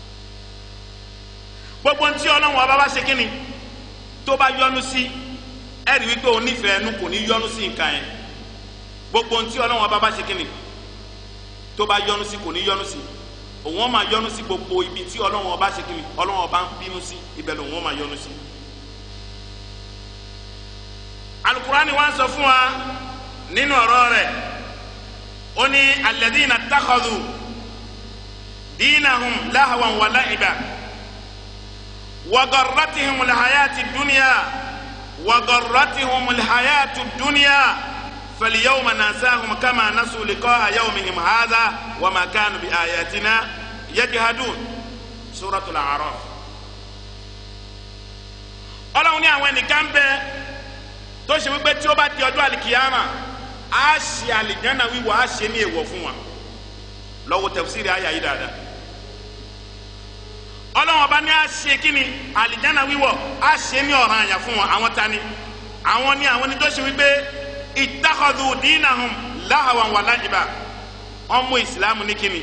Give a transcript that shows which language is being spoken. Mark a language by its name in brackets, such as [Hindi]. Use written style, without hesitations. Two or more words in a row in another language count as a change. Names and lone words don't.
[Yoruba] gbogbo ntí ọlọ́run ọba bá ṣe kíni tó bá yọ́nú sí ẹ̀rí wípé onífẹ̀ẹ́ ẹnu kò ní yọ́nú sí nǹkan yẹn gbogbo ntí ọlọ́run ọba bá ṣe kíni tó bá yọ́nú sí kò ní yọ́nú sí òun máa yọ́nú sí gbogbo ibi tí ọlọ́run ọba ṣe kíni ọlọ́run ọba ń bínú sí ibẹ̀ lòun máa yọ́nú sí. Al-Qur'ani wá ń sọ fún wa nínú ọ̀rọ̀ rẹ̀ ó ní [Arabic] الذين اتخذوا دينهم لهوا ولعبا وغرتهم الحياة الدنيا وغرتهم الحياة الدنيا فاليوم ننساهم كما نسوا لقاء يومهم هذا وما كانوا بآياتنا يجحدون سورة الأعراف. [Yoruba] Ọlọ́run ní àwọn ẹnìkan bẹ tó ṣe wípé tí ó bá di ọjọ́ àlìkìyàmà á ṣe àlìjánà wíwọ̀ á ṣe ní èèwọ̀ fún wa lọ́wọ́ tafsiri àyà yìí dáadáa. Ọlọ́run ọba ní á ṣe kíni àlìjánà wíwọ̀ á ṣe ní ọ̀ranyàn fún wa àwọn tani àwọn ní tó ṣe wípé [Arabic] اتخذوا دينهم لهوا ولعبا [Yoruba] ọmọ ìsìlámù ní kíni